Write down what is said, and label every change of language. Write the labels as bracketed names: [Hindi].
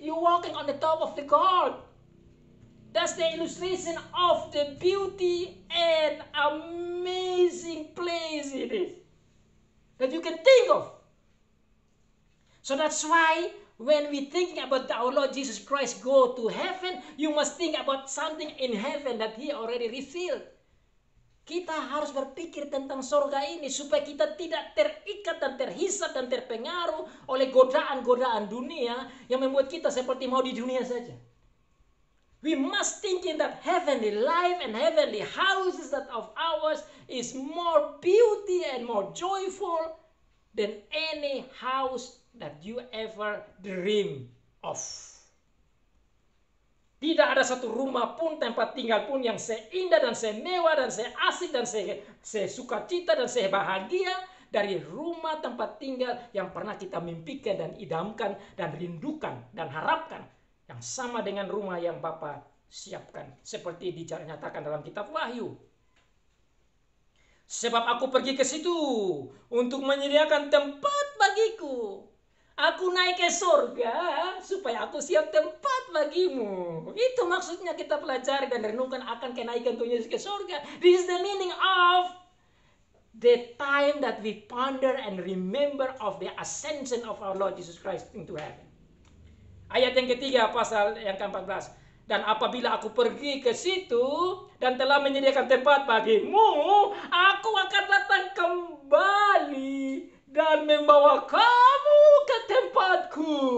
[English] You're walking on the top of the gold. That's the illustration of the beauty and amazing place it is that you can think of. So that's why when we thinking about our Lord Jesus Christ go to heaven, you must think about something in heaven that He already revealed. [Indonesian] Kita harus berpikir tentang surga ini supaya kita tidak terikat dan terhisap dan terpengaruh oleh godaan-godaan dunia yang membuat kita seperti mau di dunia saja. [English] We must thinking that heavenly life and heavenly houses that of ours is more beauty and more joyful than any house that you ever dream of. [Indonesian] Tidak ada satu rumah pun, tempat tinggal pun yang seindah dan semewah dan seasik dan sesukacita dan sebahagia dari rumah tempat tinggal yang pernah kita mimpikan dan idamkan dan rindukan dan harapkan, yang sama dengan rumah yang Bapa siapkan, seperti dinyatakan dalam kitab Wahyu. Sebab aku pergi ke situ untuk menyediakan tempat bagiku. Aku naik ke surga supaya aku siap tempat bagimu. Itu maksudnya kita pelajari dan renungkan akan kenaikan Tuhan Yesus ke surga. [English] This is the meaning of the time that we ponder and remember of the ascension of our Lord Jesus Christ into heaven. [Indonesian] Ayat yang ketiga pasal yang ke-14. Dan apabila aku pergi ke situ dan telah menyediakan tempat bagimu, aku akan datang kembali dan membawa kamu ke tempatku.